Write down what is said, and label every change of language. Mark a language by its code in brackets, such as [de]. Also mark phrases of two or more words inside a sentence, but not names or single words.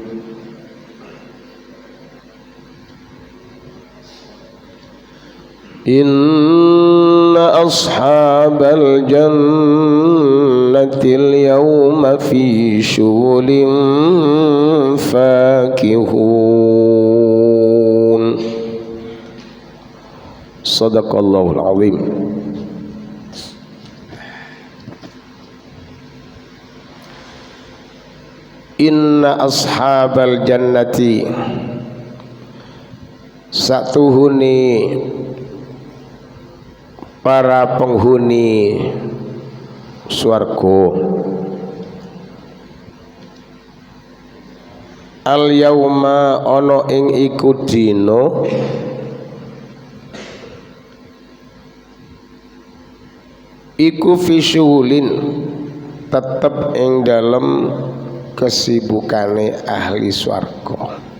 [ar] إن أصحاب الجنة اليوم في شغل فاكهون. صدق الله العظيم. إن أصحاب الجنة, [jv] satuhuni para penghuni swarga, [ar] اليوم [jv] ana ing iku dina, iku fisyulin tetep ing dalem kesibukane ahli swarga.